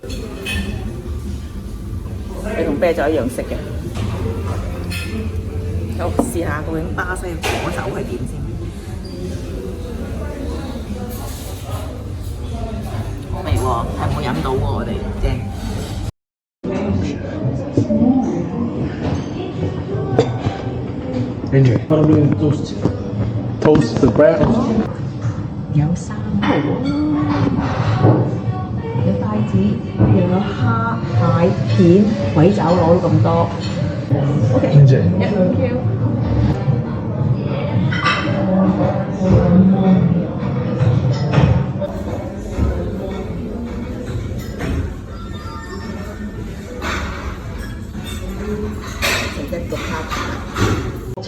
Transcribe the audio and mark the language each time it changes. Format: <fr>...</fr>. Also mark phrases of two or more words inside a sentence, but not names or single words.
<yue>你同啤酒一樣色嘅， 好，試下究竟巴西嘅果酒係點先。好味喎，係冇飲到喎，我哋正。</yue> <en>跟住 toast the bread。</en> <yue>有生蠔，有帶子，又有蝦、蟹片、鬼爪攞到咁多。OK，跟住</yue> <en>thank you。</en> <yue>食一個蝦。</yue>